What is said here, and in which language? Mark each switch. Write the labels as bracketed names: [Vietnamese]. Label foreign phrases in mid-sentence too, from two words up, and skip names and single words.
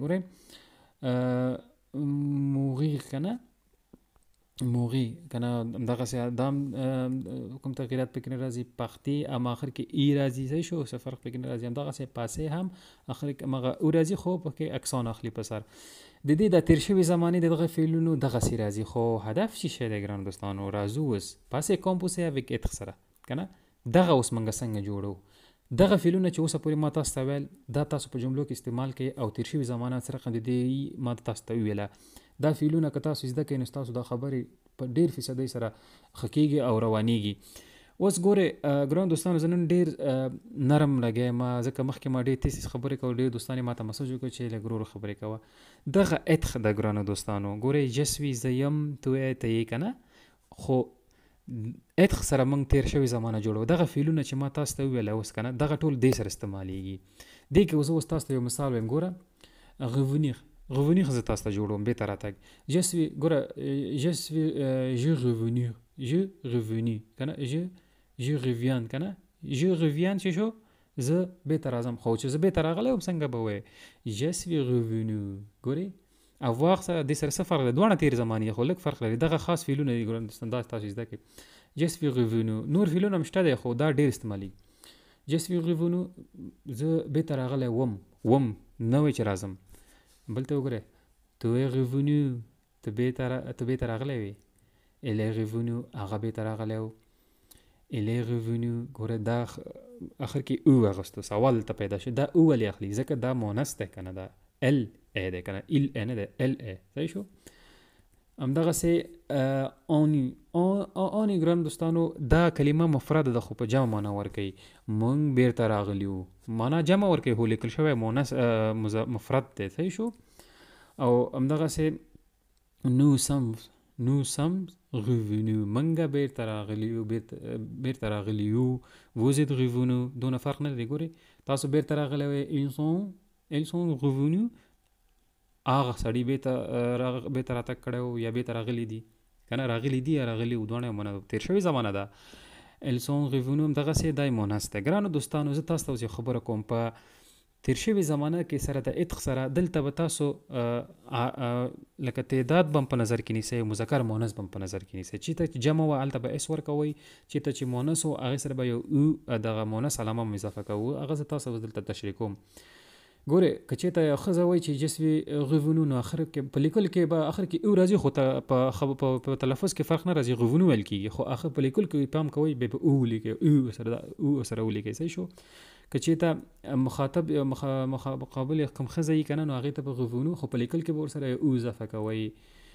[Pashto] ګورئ mourir که نه، mourir که نه همدغسې دا کوم تغییرات پکې نه راځي. partir اما آخر کې ای راځي. صحیح شو، څه فرق پکې نه راځي. همدغسې passer هم آخر کې همغه او راځي خو پکې اکسان اخلي په سر. د دې د تیر شوي زمانې دغه فعلونو دغسې راځي. خو هدف چی شی دی ګران دوستانو؟ راځو اوس [French] passer composé avec être [Pashto] سره که نه. دغه اوس موږ څنګه جوړو؟ دغه فعلونه چې اوسه پورې ما تاسو ته ویل دا تاسو په جملو کې استعمال کړئ او تیر شوي زمانه څه رقم د دې ما تاسو ته وویله. دا فعلونه که تاسو زده کړئ نو ستاسو دا خبرې په ډېر فیصدۍ سره ښه کېږي او روانېږي. اوس ګورئ ګران دوستانو، زه نن ډېر نرم لګیم ځکه مخکې ما ډېر تیز خبرې کول. ډېر دوستان یې ما ته مسج وکړ چې لږ ورو ورو خبرې کوه. دغه être د ګرانو دوستانو ګورئ [French] je suis [Pashto] زه یم، ته یې که نه، خو être سره موږ تیر شوي زمانه جوړو. دغه فعلونه چې ما تاسو ته وویله اوس که نه دغه ټول دې سره استعمالیږي. دې کې اوس تاسو ته یو مثال وایم. ګوره revenir زه تاسو ته جوړوم بېرته راتګ. [French] je suis ګوره je revenu [Pashto] که نه، [French] je reviens [Pashto] که نه، [French] je reviens [Pashto] چې شو زه بېرته راځم. خو چې زه بېرته راغلی وم څنګه به وایې [French] je suis revenu. [Pashto] ګورئ avoir سره دې سره څه فرق دی؟ دواړه تیر زمانې خو لږ فرق لري. دغه خاص فعلونه دي ګران دا تاسو زده کړئ. [French] je suis revenu. [Pashto] نور فعلونه هم شته دی خو دا ډېر استعمالي. [French] je suis revenu [Pashto] زه بېرته راغلی وم نه وایي چې راځم. بل ته وګورئ [French] tu es revenu [Pashto] ته بېرته راغلی وې. [French] elle est revenue [Pashto] هغه بېرته راغلی و. [French] elle est revenue [Pashto] ګوره دا آخر کې او اغوستو. سوال ته پیدا شو دا او ولې اخلي؟ ځکه دا مونث دی که نه، دا ال ای دی که نه، il ای نه دی، ال ای. صحیح شو. همدغسې آنی ګران دوستانو دا کلمه مفرد ده خو په جمع معنا ورکوي. موږ بېرته راغلي وو معنا جمع ورکوي خو لیکل شوی مونث مفرد دی. صحیح شو. او همدغسې [French] nous sommes revenus [Pashto] منګه بېرته راغلي یو. [French] vous êtes revenus [Pashto] دونه فرق نه دی. ګورئ تاسو بېرته راغلی وئ [French] ils sont revenus [Pashto] هغه سړي بېرته راتګ کړی و یا بېرته راغلي دي که نه، راغلي دي یا راغلي و دواړه معنا تېر شوې زمانه ده. [French] ils sont revenus [Pashto] همدغسې دی مونث دی. ګرانو دوستانو زه تاسو ته اوس یو خبره کوم. په تیر شوي زمانه کې سره د être سره دلته به تاسو لکه تعداد به هم په نظر کې نیسئ، مذکر مؤنث به هم په نظر کې نیسئ. چېرته چې جمع وه هلته به اس ورکوئ، چېرته چې مؤنث و هغې سره به یو او دغه مؤنث علامه هم اضافه کوو. هغه زه تاسو اوس دلته تشریح کوم. ګورئ که چېرته یو ښځه وایي چې [French] je suis revenu [Pashto] نو آخر کې په لیکل کې به آخر کې او راځي خو په تلفظ کې فرق نه راځي. revenu ویل کېږي خو آخر په لیکل کې پام کوئ بیا به او ولیکئ، او سره ولیکئ. صحیح شو. که چېرته مخاطب مقابل کوم ښځه یي که نه نو هغې ته به revenu خو په لیکل کې به ورسره او اضافه کوئ.